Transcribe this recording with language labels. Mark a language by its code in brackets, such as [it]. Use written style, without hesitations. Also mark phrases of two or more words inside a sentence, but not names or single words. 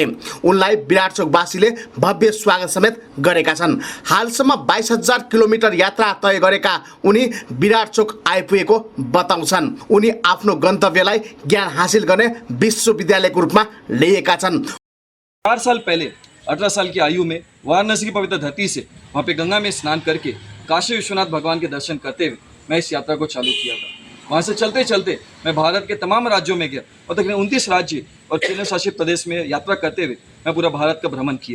[ne] उनलाई विराट चोकवासीले भव्य स्वागत समेत गरेका छन्। हालसम्म 22,000 किलोमिटर यात्रा तय गरेका उनी विराट चोक आइपुगेको बताउँछन्। उनी आफ्नो गन्तव्यलाई ज्ञान हासिल गर्ने विश्वविद्यालयको रूपमा लिएका छन्। [hi] 4 साल पहले 18 साल की आयु में वाराणसी की पवित्र धरती से वहाँ पे गंगा में स्नान करके काशी विश्वनाथ भगवान के दर्शन करते हुए मैं इस यात्रा को चालू किया था। वहाँ से चलते चलते मैं भारत के तमाम राज्यों में गया और तकरीबन 29 राज्य और केंद्र शासित प्रदेश में यात्रा करते हुए मैं पूरा भारत का भ्रमण किया।